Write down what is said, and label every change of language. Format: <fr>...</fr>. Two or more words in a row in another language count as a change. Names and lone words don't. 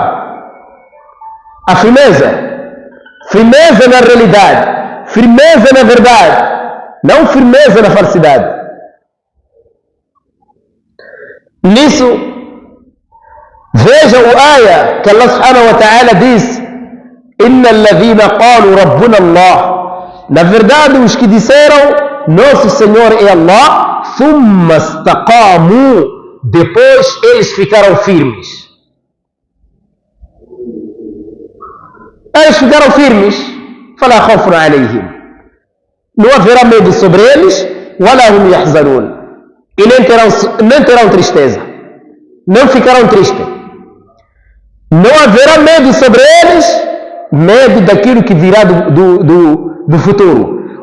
<pt>A firmeza na realidade, firmeza na verdade, não firmeza na falsidade. Nisso, veja o ayah que</pt> <ar>الله سبحانه وتعالى diz: إن الذين قالوا ربنا الله.</ar> <pt>Na verdade, os que disseram nosso Senhor é Allah,</pt> <ar>ثم استقاموا,</ar> <pt>depois eles ficaram firmes. Eles ficaram firmes.</pt> <ar>فلا خوف عليهم.</ar> <pt>Não haverá medo sobre eles,</pt> <ar>ولا هم يحزنون.</ar> <pt>E nem terão tristeza. Não ficarão tristes. Não haverá medo sobre eles, medo daquilo que virá do futuro.</pt>